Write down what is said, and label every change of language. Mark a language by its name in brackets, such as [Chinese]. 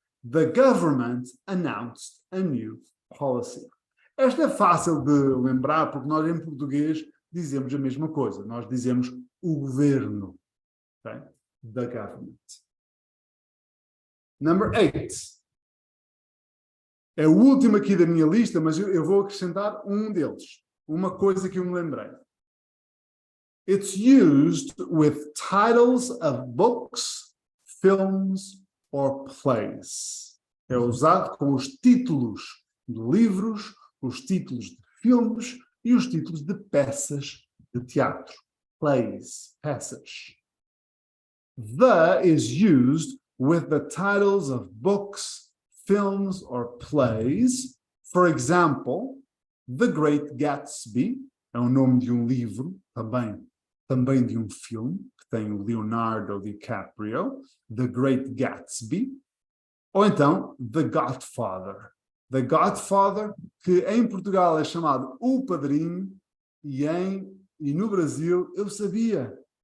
[English] The government announced a new policy. [Portuguese] Esta é fácil de lembrar, porque nós em português dizemos a mesma coisa. Nós dizemos o governo. Okay? [English] The government. Number 8. [Portuguese] É o último aqui da minha lista, mas eu vou acrescentar um deles. uma coisa que eu me lembrei. [English] It's used with titles of books, films or plays. [Portuguese] É usado com os títulos de livros, os títulos de filmes e os títulos de peças de teatro. Plays, peças. [English] The is used with the titles of books, films or plays. For example, [Portuguese] The Great Gatsby é o nome de um livro, também de um filme, que tem o Leonardo DiCaprio, The Great Gatsby. Ou então, The Godfather. The Godfather, que em Portugal é chamado O Padrinho, e no Brasil, eu sabia.